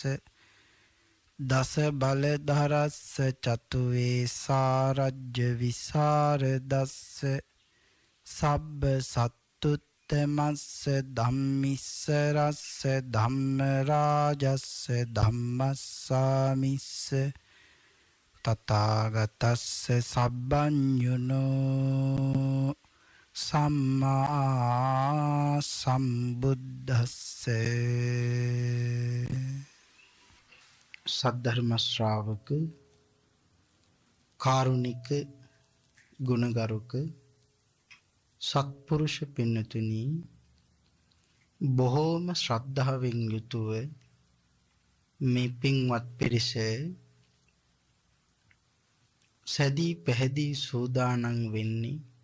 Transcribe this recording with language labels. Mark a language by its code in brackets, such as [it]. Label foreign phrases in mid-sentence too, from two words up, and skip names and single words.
[pi] දස බලධරස්ස චතුවේ සාරජ්‍ය විසරදස්ස සබ්බ සත්තුත්තමස්ස ධම්මිස්සරස්ස ධම්මරාජස්ස ධම්මස්සාමිස්ස තථාගතස්ස සබ්බඤුනෝ සම්මා සම්බුද්දස්ස. [si] සද්ධර්ම ශ්‍රාවක කාරුණික ගුණගරුක සත්පුරුෂ පින්නතුනි, බොහෝම ශ්‍රද්ධාවෙන් යුතුව මේ පින්වත් පිරිස සැදී පැහැදී සූදානම් වෙන්නේ